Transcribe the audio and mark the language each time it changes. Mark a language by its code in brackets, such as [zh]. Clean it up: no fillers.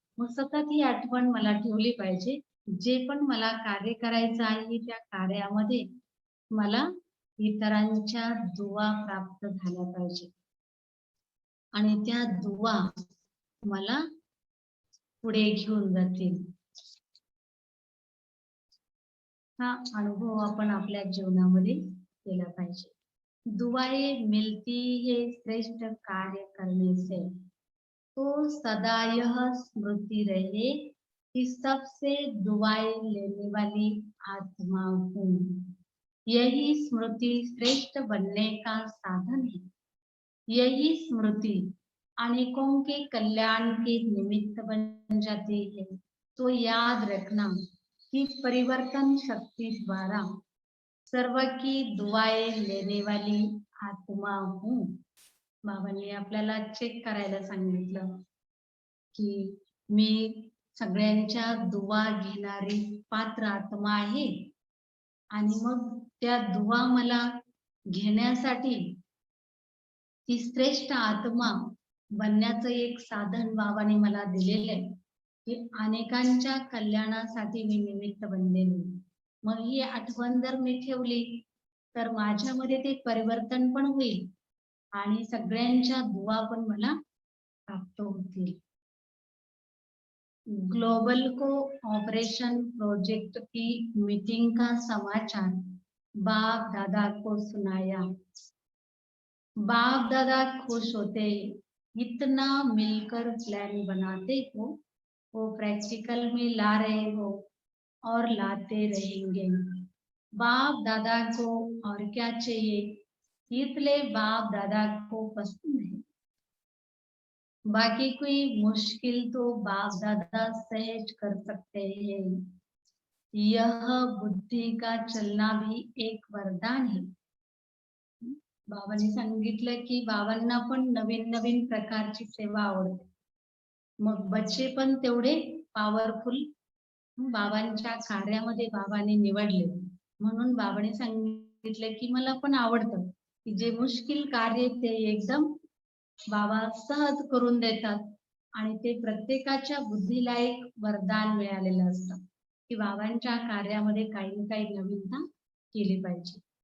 [mr] मग सतत ही आठवण मला ठेवली पाहिजे, जे पण मला कार्य करायचं आहे त्या कार्यामध्ये मला इतरांच्या दुआ प्राप्त झाल्या पाहिजे आणि त्या दुआ मला पुढे घेऊन जातील। हा अनुभव आपण आपल्या जीवनामध्ये केला पाहिजे। [hi] दुआएं मिलती है श्रेष्ठ कार्य करने से, तो सदा यह स्मृति रहे कि सबसे दुआएं लेने वाली आत्मा हूँ। यही स्मृति श्रेष्ठ बनने का साधन है। यही स्मृति अनेकों के कल्याण के निमित्त बन जाती है। तो याद रखना कि परिवर्तन शक्ति द्वारा सर्व की दुआएं लेने वाली आत्मा हूँ। बाबांनी आपल्याला चेक करायला सांगितलं की मी सगळ्यांच्या दुआ घेणारी पात्र आत्मा आहे आणि मग त्या दुआ मला घेण्यासाठी ती श्रेष्ठ आत्मा बनण्याचं एक साधन बाबांनी मला दिलेलं आहे की अनेकांच्या कल्याणासाठी मी निमित्त बनलेली। मग ही आठवण जर मी ठेवली तर माझ्यामध्ये ते परिवर्तन पण होईल आणि सगळ्यांच्या दुआ पण मला प्राप्त होतील। ग्लोबल को ऑपरेशन प्रोजेक्ट की मीटिंग का समाचार बाप दादा को सुनाया। बाप दादा खुश होते, इतना मिलकर प्लान बनाते हो, वो प्रैक्टिकल में ला रहे हो और लाते रहेंगे। बाप दादा को और क्या चाहिए, इसलिए बाप दादा को पसंद है। बाकी कोई मुश्किल तो बाप दादा सहज कर सकते हैं। यह बुद्धि का चलना भी एक वरदान है। [mr] बाबांनी सांगितलं की बाबांना पण नवीन नवीन प्रकारची सेवा आवडते, मग बच्चे पण तेवढे पॉवरफुल बाबांच्या कार्यामध्ये बाबांनी निवडले, म्हणून बाबांनी सांगितलं सांगितलं की मला पण आवडतं की जे मुश्किल कार्य ते एकदम बाबा सहज करून देतात आणि ते प्रत्येकाच्या बुद्धीला एक वरदान मिळालेलं असतं की बाबांच्या कार्यामध्ये काही ना काही नवीनता केली पाहिजे.